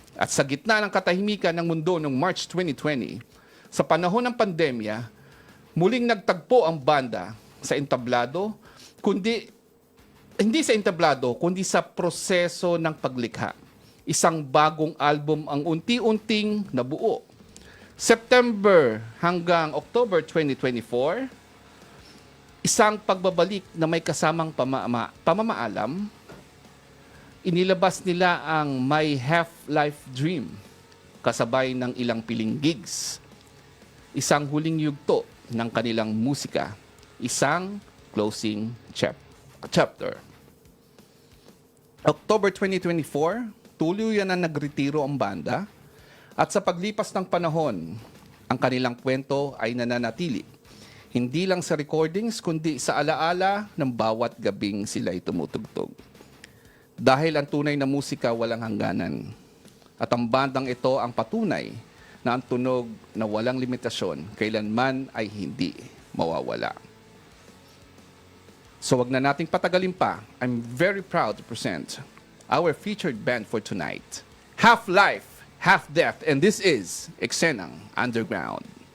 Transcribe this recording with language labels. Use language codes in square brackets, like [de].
[tl] At sa gitna ng katahimikan ng mundo noong March 2020, sa panahon ng pandemya, muling nagtagpo ang banda sa entablado, hindi sa entablado, kundi sa proseso ng paglikha. Isang bagong album ang unti-unting nabuo. September hanggang October 2024, isang pagbabalik na may kasamang pamamaalam. Inilabas nila ang My Half-Life Dream, kasabay ng ilang piling gigs. Isang huling yugto ng kanilang musika, isang closing chapter. October 2024, tuluyan na nagretiro ang banda. At sa paglipas ng panahon, ang kanilang kwento ay nananatili. Hindi lang sa recordings, kundi sa alaala ng bawat gabing sila'y tumutugtog. Dahil ang tunay na musika walang hangganan. At ang bandang ito ang patunay na ang tunog na walang limitasyon kailanman ay hindi mawawala. So wag na nating patagalin pa. [en] I'm very proud to present our featured band for tonight. Half Life, Half Death, and this is Eksenang Underground.